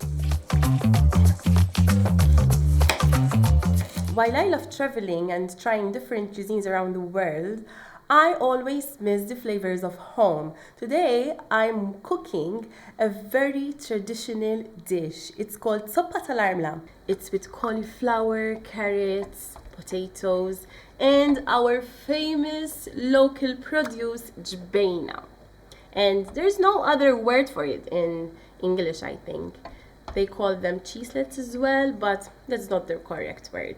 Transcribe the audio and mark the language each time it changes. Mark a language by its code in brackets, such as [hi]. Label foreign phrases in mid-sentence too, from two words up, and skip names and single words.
[en] While I love traveling and trying different cuisines around the world, I always miss the flavors of home. Today I'm cooking a very traditional dish. It's called [mt] soppa tal-armla. [en] It's with cauliflower, carrots, potatoes, and our famous local produce, jbeina. And there's no other word for it in English, I think. They call them cheeselets as well, but that's not the correct word.